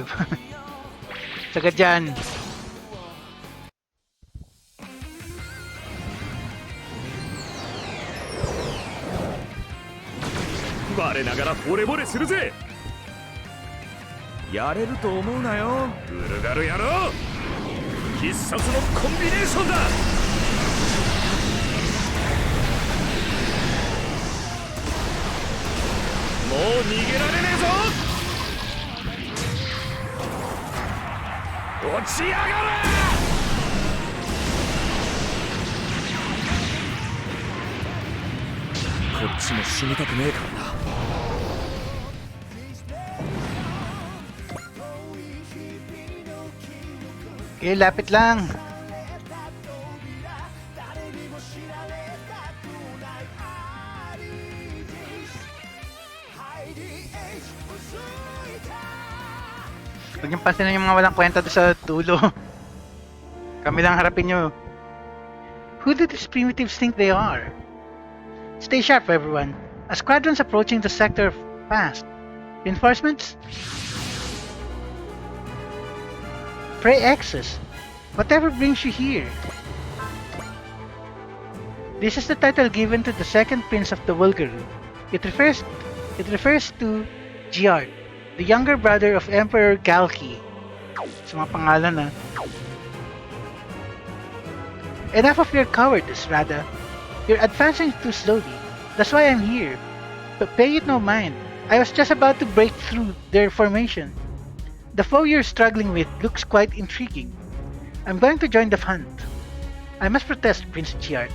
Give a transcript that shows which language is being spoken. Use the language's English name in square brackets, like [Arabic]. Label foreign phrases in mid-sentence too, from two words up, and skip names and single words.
[Filipino] Sagad dyan. [Japanese] 我ながら惚れ惚れするぜ。やれると思うなよ、ウルガル野郎。必殺のコンビネーションだ。もう逃げられねえぞ。落ちやがれ。こっちも死にたくねえからな。 [Filipino] Okay, lapit lang. Huwag niyong pansinin yung mga walang kwenta doon sa dulo. Kami lang harapin nyo. [English] Who do these primitives think they are? Stay sharp, everyone. A squadron's approaching the sector fast. Reinforcements? Pray X's. Whatever brings you here. This is the title given to the second prince of the Vulgaru. It refers to Giard, the younger brother of Emperor Galki. [Filipino] Sa mga pangalan na. [English] Enough of your cowardice, Rada. You're advancing too slowly. That's why I'm here. But pay it no mind. I was just about to break through their formation. The foe you're struggling with looks quite intriguing. I'm going to join the hunt. I must protest, Prince Giard.